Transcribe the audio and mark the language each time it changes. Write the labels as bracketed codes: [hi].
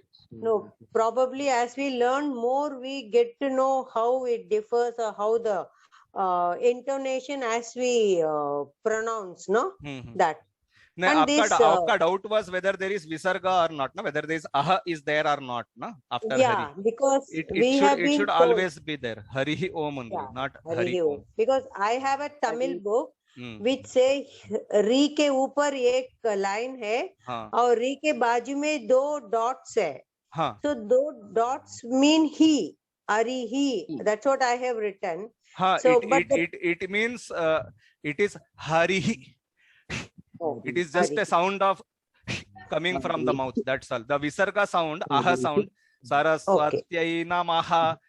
[en] No, probably as we learn more, we get to know how it differs or how the intonation as we pronounce, no? That. No, And आपका doubt was whether there is visarga or not, no? Whether there is aha is there or not, no? After yeah, Hari. Because It should always be there. Hari Hi Om only, not Hari Om. [hi] Because I have a Tamil book which say री के ऊपर एक line है और री के बाजू में दो डॉट्स है. [en] So those dots mean he, Hari he. That's what I have written. So it means it is Hari Hi. It is just a sound of coming from the mouth. That's all. The visarga sound, aha sound, Saraswatyai Namaha.